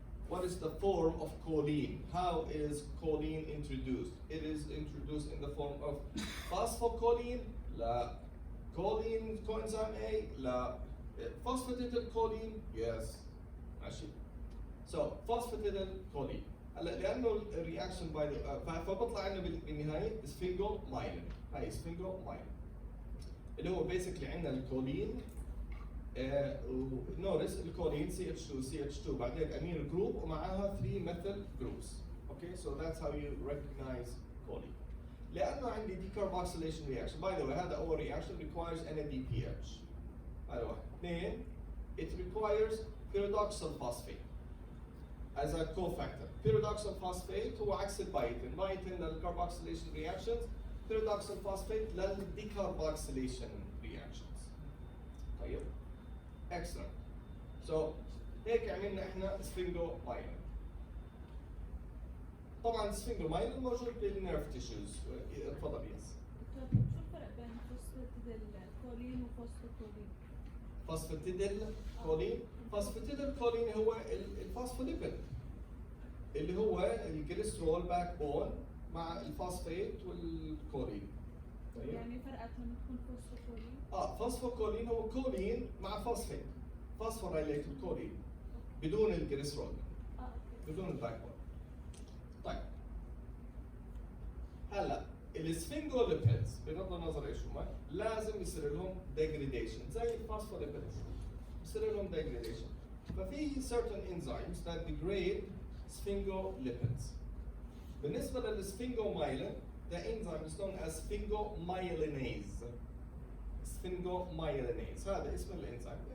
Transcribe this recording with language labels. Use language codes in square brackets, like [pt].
[en] What is the form of choline? How is choline introduced? It is introduced in the form of phosphocholine, la choline coenzyme A, la phosphatidylcholine, yes. [ar] ماشي. [en] So phosphatidylcholine. [ar] هلا لانه الرياكشن باي فبطلع عندنا بالنهايه سفنجومايلين. هاي سفنجومايلين اللي هو بيسكلي عندنا الكولين ونورس الكولين CH2 CH2 بعدين امين جروب ومعاها 3 [en] methyl groups. Okay, so that's how you recognize choline. [ar] لانه عندي [en] decarboxylation reaction. By the way, [ar] هذا اول [en] reaction requires NADPH. [ar] هذا واحد. اثنين, [en] it requires pyridoxal phosphate as a cofactor. [ar] Pyridoxal phosphate هو عكس البايتين. [en] Biotin للcarboxylation reactions, pyridoxal phosphate للdecarboxylation reactions. [ar] طيب. [en] Excellent. [ar] So هيك عملنا احنا sphingomyelin. طبعا sphingomyelin موجود بالنيرف تيشوز. اتفضل يس. دكتور شو الفرق بين فوسفاتيديلكولين وفوسفوكولين؟ فوسفاتيديلكولين. فوسفاتيديلكولين هو الفوسفوليبيد اللي هو الجليسرول باك بون مع الفوسفات والكولين. طيب. يعني فرقت لما تكون فوسفوكولين؟ فوسفوكولين هو كولين مع فوسفات. فوسفوريليتد كولين بدون الجليسرول. بدون الباك بون. طيب. هلا السفنجوليبيدز بغض النظر ايش هم لازم يصير لهم degradation زي الفوسفوليبيدز يصير لهم degradation. [en] ففي certain enzymes that degrade sphingolipids. [ar] بالنسبة للسفنجومايلين [en] the enzyme is known as sphingomyelinase. [ar] Sphingomyelinase هذا اسم الانزيم.